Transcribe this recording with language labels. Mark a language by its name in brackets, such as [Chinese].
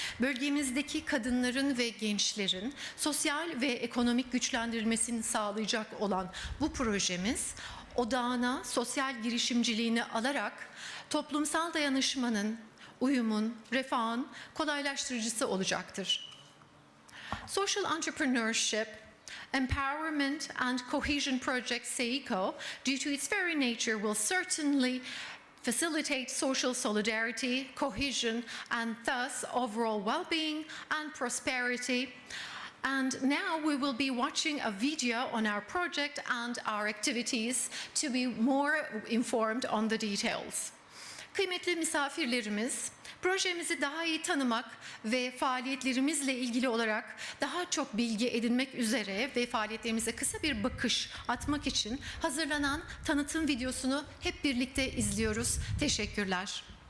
[Turkish] Bölgemizdeki kadınların ve gençlerin sosyal ve ekonomik güçlendirmesini sağlayacak olan bu projemiz odağına sosyal girişimciliğini alarak toplumsal dayanışmanın, uyumun, refahın kolaylaştırıcısı olacaktır. [English] Social entrepreneurship, empowerment and cohesion project SEECO, due to its very nature, will certainly facilitate social solidarity, cohesion, and thus overall well-being and prosperity. And now we will be watching a video on our project and our activities to be more informed on the details. [Turkish] Kıymetli misafirlerimiz, projemizi daha iyi tanımak ve faaliyetlerimizle ilgili olarak daha çok bilgi edinmek üzere ve faaliyetlerimize kısa bir bakış atmak için hazırlanan tanıtım videosunu hep birlikte izliyoruz. Teşekkürler.